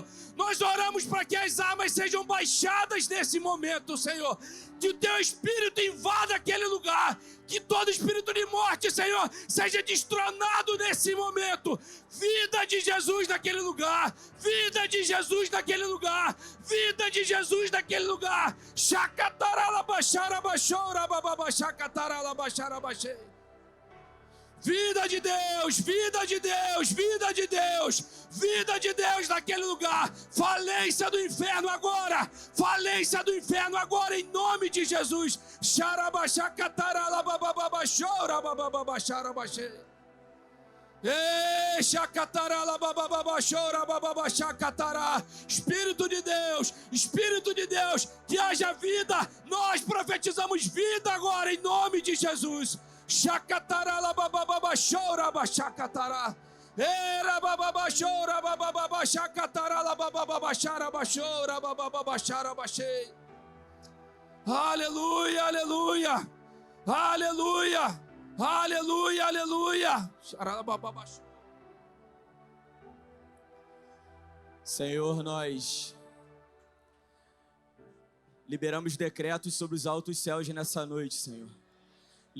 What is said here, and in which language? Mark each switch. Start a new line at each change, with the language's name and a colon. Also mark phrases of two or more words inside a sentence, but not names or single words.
Portuguese: Nós oramos para que as armas sejam baixadas nesse momento, Senhor. Que o teu Espírito invada aquele lugar, que todo espírito de morte, Senhor, seja destronado nesse momento. Vida de Jesus naquele lugar, vida de Jesus naquele lugar, vida de Jesus naquele lugar. Chacatarala baixara baixora bababachacatarala baixara baixei. Vida de Deus, vida de Deus, vida de Deus, vida de Deus naquele lugar. Falência do inferno agora, em nome de Jesus. Xarabaxacatarala babababaxora babababaxara baixei. Espírito de Deus, que haja vida. Nós profetizamos vida agora em nome de Jesus. Chacatarala babababachora bachacatará. Era bababachora babababachacatarala babababachara bachora babababachara bachei. Aleluia, aleluia. Aleluia. Aleluia, aleluia. Senhor, nós liberamos decretos sobre os altos céus nessa noite, Senhor.